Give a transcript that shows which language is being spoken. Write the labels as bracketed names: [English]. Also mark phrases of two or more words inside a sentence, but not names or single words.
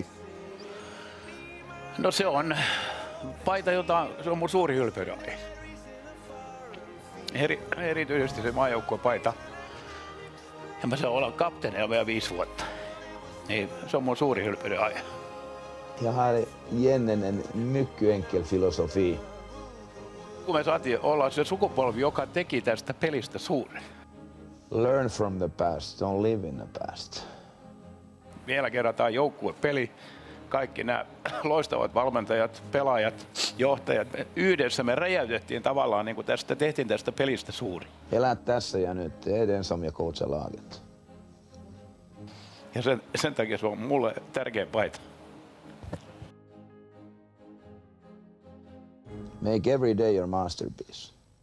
[Finnish] No se on paita, se on mun suuri ylpeydenaihe. Erityisesti se maajoukkuepaita. Ja mä saan olla kapteenina vielä 5 vuotta. Niin, se on mun suuri ylpeydenaihe. [Swedish] Jag har igen en mycket enkel filosofi. [Finnish] Kun me saatiin olla se sukupolvi, joka teki tästä pelistä suuren. [English] Learn from the past, don't live in the past. [Finnish] Vielä kerran tämä joukkuepeli. Kaikki nämä loistavat valmentajat, pelaajat, johtajat. Yhdessä me räjäytettiin tavallaan, niin kuin tehtiin tästä pelistä suuri. Elää tässä ja nyt, [Swedish] tee den som jag coachar laget. [Finnish] Ja sen takia se on mulle tärkeä paita. [English] Make every day your masterpiece.